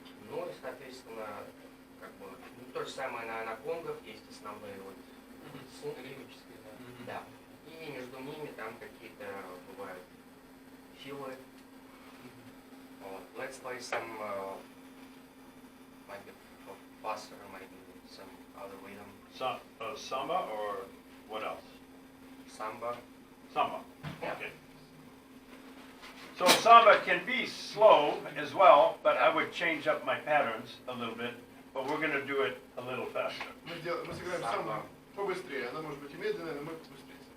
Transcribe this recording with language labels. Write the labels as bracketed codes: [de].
[ru] Ну и соответственно, как бы, то же самое на конгах есть основные вот ритмические, да. И между ними там какие-то бывают филы. Вот. [en] Let's play some maybe faster, maybe some other rhythm. Samba or what else? Samba. Samba. Yeah. Okay. So samba can be slow as well, but I would change up my patterns a little bit. But we're going to do it a little faster. [ru] Мы сыграем самбо побыстрее. Она может быть и медленная, но мы побыстрее.